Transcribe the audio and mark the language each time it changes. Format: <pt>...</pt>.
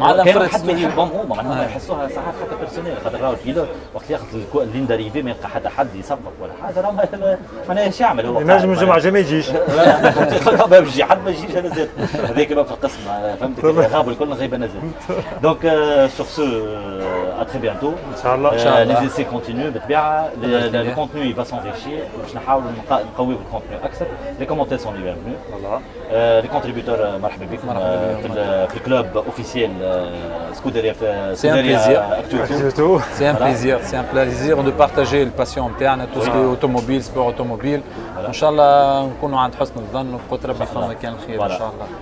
<ar>كان حد ما يحبهم هما معناها يحسوها ساعات حتى بيرسونيل خاطر راهو الكيلو وقت ياخذ اللين داريفي ما يلقى حتى حد يسبق ولا حاجه راهو معناها ايش يعمل هو ينجم الجمعه ما يجيش ما يجي حد ما يجيش انا زاد هذاك في القسم فهمت غابوا الكل غيب انا زاد دونك سور سو</ar> <fr>à très bientôt.</fr> <ar>Inch'Allah.</ar> <fr>Les essais continuent بالطبيعه le contenu il va s'enrichir</fr> <ar>باش نحاولوا نقويو الكونتوني اكثر</ar> <fr>les commentaires sont les bienvenus les contributeurs</fr> <ar>مرحبا بكم في الكلوب اوفيسيال سكوديريا في سكوديريا اكتوتو</ar> <fr>c'est un plaisir de partager le passion نتاعنا tout ce qui est automobile sport automobile</fr> <ar>ان شاء الله نكونوا عند حسن الظن وقدر ربي فما كان الخير ان شاء الله</ar>